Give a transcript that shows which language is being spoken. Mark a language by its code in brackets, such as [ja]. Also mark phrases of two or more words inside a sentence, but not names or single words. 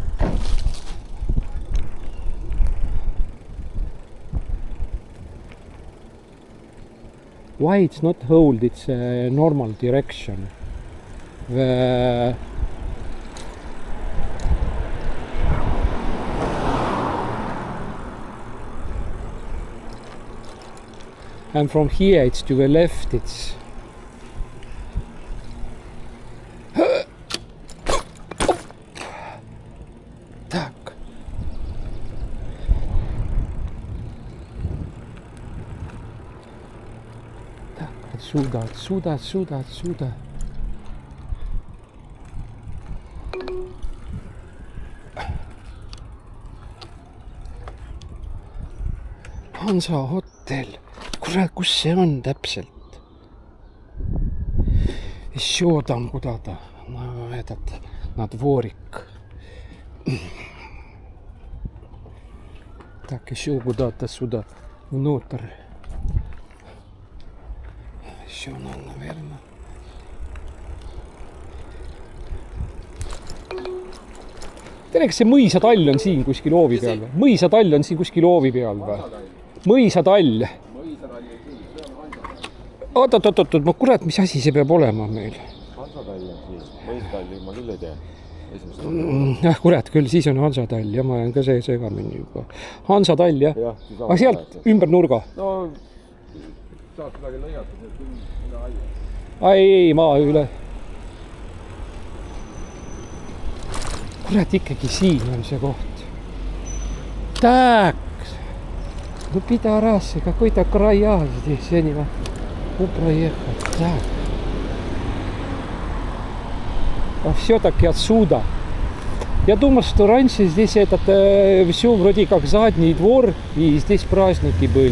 [en] Why it's not hold its normal direction? And from here it's to the left, it's так. [ru] Отсюда. [et] Hansa hotell. Kurat, kus see on täpselt? [ru] Еще там куда-то. На дворик. Так, еще куда-то сюда. Внутрь. Еще надо, наверное. [et] Tere, kas see mõisatall on siin kuskil hoovi peal või? Mõisatall on siin kuskil hoovi peal või? Mõisatall. Oot, ma kurat, mis asi see peab olema meil? Hansatall on siis. Mõisatalli ma küll ei tea. Kurat, küll siis on Hansatall ja ma olen ka see segamini juba. Hansatall, jah? Aga sealt ümber nurga? No, saad midagi lõiata, see on üle aia. Ei, maa üle. Kurat, ikkagi siin on see koht. [ru] Так. Ну, пидорасы, какой-то края здесь, я не могу проехать. Так. А все-таки отсюда. Я думал, что раньше здесь этот все вроде как задний двор, и здесь праздники были.